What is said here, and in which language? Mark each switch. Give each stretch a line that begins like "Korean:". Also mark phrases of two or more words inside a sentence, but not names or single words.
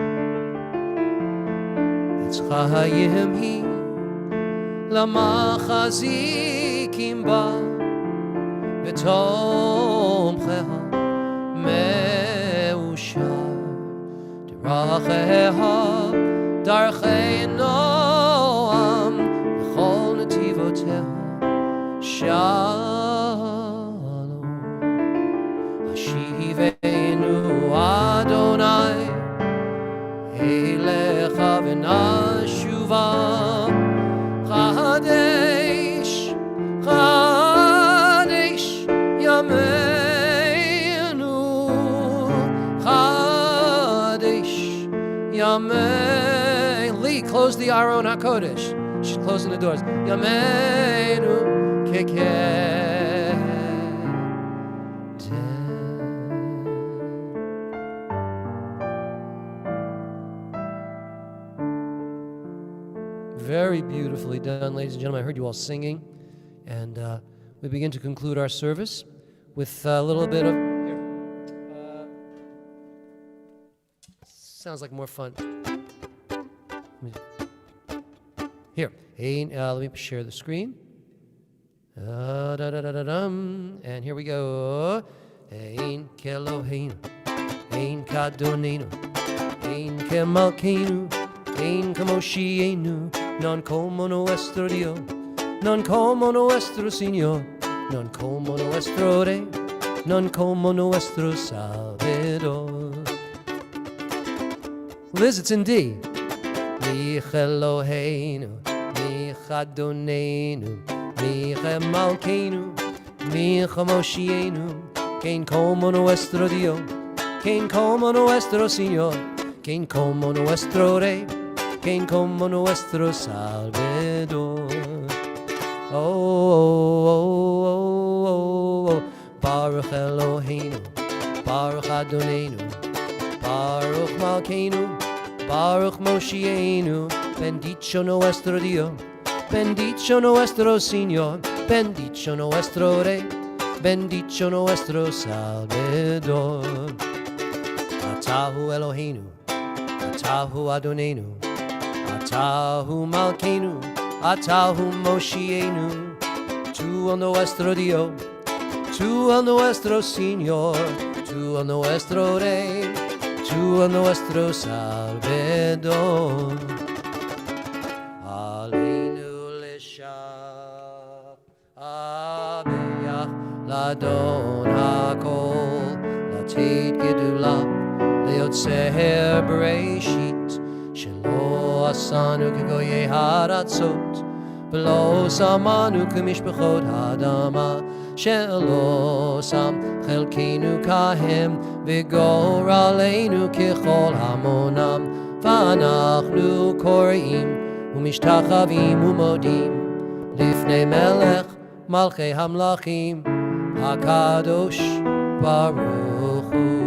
Hebrew: עץ חיים היא למחזיקים בה, ותומכיה מאושר, דרכיה דרכי נועם, וכל נתיבותיה שלום, השיבנו אדוני, אליך ונשובה, חדש, חדש ימינו, חדש ימינו.
English: Lee, close the
Hebrew: ארון הקודש.
English: She's closing the doors. Yameinu. Very beautifully done, ladies and gentlemen. I heard you all singing, and we begin to conclude our service with a little bit of. Sounds like more fun. Here, let me share the screen. And here we go.
Hebrew: אין כאלהינו, אין כאדונינו, אין כמלכנו, אין כמושיענו,
Spanish: non como nuestro Dios, non como nuestro Señor, non como nuestro Rey, non como nuestro Salvador.
English: Liz, it's in D.
Hebrew: מי כאלהינו, מי כאדונינו, מי כמלכנו, מי כמושיענו,
Spanish: quien como nuestro Dios, quien como nuestro Señor, quien como nuestro Rey, quien como nuestro Salvador. Oh, oh, oh, oh, oh, oh.
Hebrew: ברוך אלהינו, ברוך אדונינו, ברוך מלכנו, ברוך מושיענו,
Spanish: bendito nuestro Dios, bendito nuestro Señor, bendito nuestro Rey, bendito nuestro Salvador.
Hebrew: אתה הוא אלהינו, אתה הוא אדונינו, אתה הוא מלכנו, אתה הוא מושיענו,
Spanish: tú a nuestro Dios, tú a nuestro Señor, tú a nuestro Rey, tú a nuestro Salvador.
Hebrew: עלינו לשבח לאדון הכל, לתת גדולה, ליוצר בראשית, שלא עשנו כגויי הארצות, ולא שמנו כמשפחות האדמה, שלא שם חלקנו כהם, וגורלנו ככל המונם, ואנחנו כורעים, ומשתחוים ומודים, לפני מלך מלכי המלכים, הקדוש ברוך הוא.